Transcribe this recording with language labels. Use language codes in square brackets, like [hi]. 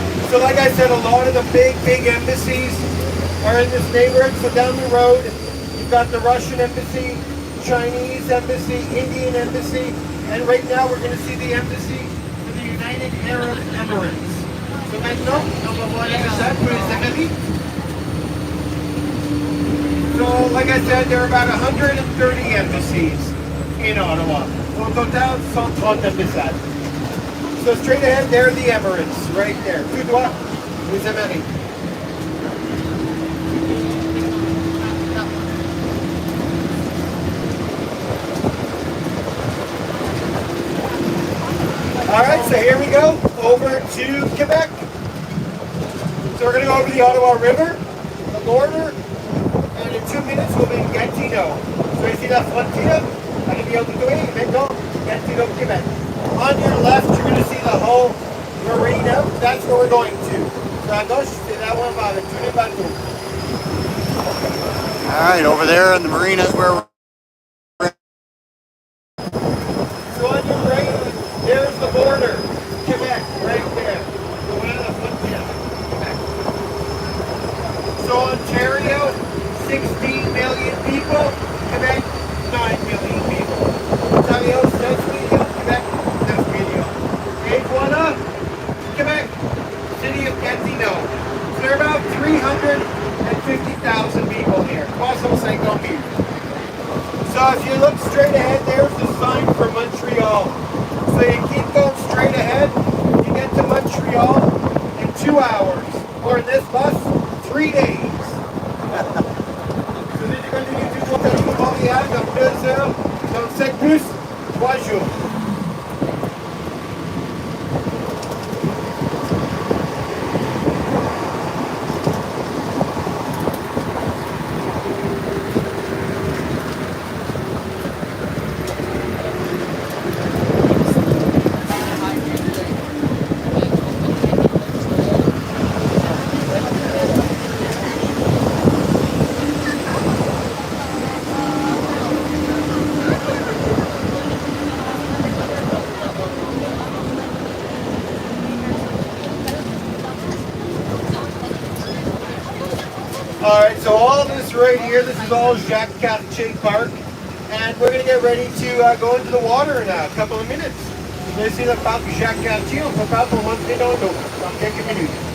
[en] So like I said, a lot of the big embassies are in this neighborhood. So down the road, you've got the Russian embassy, Chinese embassy, Indian embassy, and right now we're going to see the embassy for the United Arab Emirates. [fr] So maintenant, on va voir l'ambassade pour les Émirats. [en] So like I said, there are about 130 embassies in Ottawa. [fr] Au total, 130 ambassades. [en] So straight ahead, there are the Emirates, right there. [fr] Tout droit, les Émirats. [en] So here we go, over to Quebec. So we're gonna go over the Ottawa River, the border, and in 2 minutes we'll be in Gatineau. So you see that frontier? [fr] Arrivée au Douai, maintenant, [en] Gatineau, Quebec. On your left, you're gonna see the whole marina. That's where we're going to. [fr] So à gauche, c'est là où on va avec tous les bateaux. [en] All right, over there in the marina is where we're. So on your right, there's the border. Quebec, right there. Quebec. So Ontario, 16 million people. Quebec, 9 million people. Ontario, 7 million. Quebec, 9 million. Et voilà, Quebec, city of Gatineau. So there are about 350,000 people here. 350,000. So if you look straight ahead, there's the sign for Montreal. So you keep going straight ahead, you get to Montreal in 2 hours. Or in this bus, 3 days. So did you continue to go to [fr] Montréal dans 2 heures, dans 7 bus, 3 jours. [en] Alright, so all this right here, this is all Jacques Cartier Park. And we're going to get ready to go into the water in a couple of minutes. [fr] Vous allez essayer le parc Jacques Cartier, on prépare pour rentrer dans l'eau dans quelques minutes.